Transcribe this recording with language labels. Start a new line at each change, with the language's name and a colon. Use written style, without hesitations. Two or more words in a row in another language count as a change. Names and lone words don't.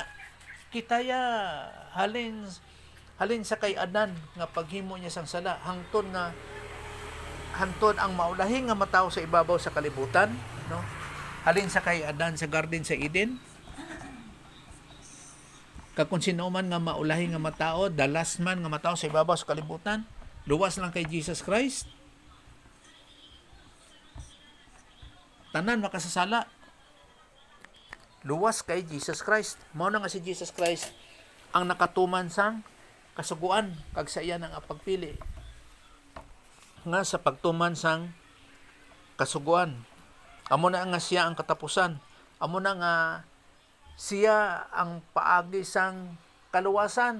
Hiligaynon: Kitaya halin sa kay Adan nga paghimo niya sang sala hangtod ang maulahi nga matawo sa ibabaw sa kalibutan, no? Halin sa kay Adan sa garden sa Eden. Kung sino man nga maulahi nga matao,
English: the last man
Hiligaynon: nga matao sa ibabaw sa kalibutan, luwas lang kay Jesus Christ. Tanan makasasala. Luwas kay Jesus Christ. Mao na nga si Jesus Christ ang nakatuman sang kasuguan kag sa iya nang pagpili nga sa pagtuman sang kasuguan. Amo na nga siya ang katapusan. Amo na nga siya ang paagi sang kaluwasan.